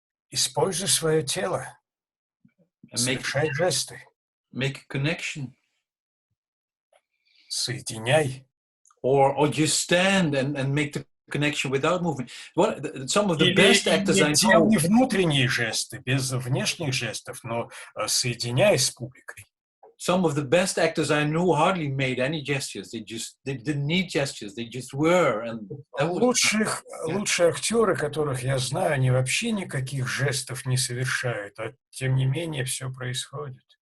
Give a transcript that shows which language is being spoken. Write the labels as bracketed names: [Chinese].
[Russian] Используй свое тело, совершай жесты. [English] Make a connection. [Russian] Соединяй. [English] Or just stand and make the connection without moving. Some of the best actors I know. [Russian] Делай внутренние жесты, без внешних жестов, но соединяй с публикой. [English] Some of the best actors I know hardly made any gestures. They didn't need gestures. They just were. And [Russian] лучшие актеры, которых я знаю, они вообще никаких жестов не совершают, а тем не менее все происходит.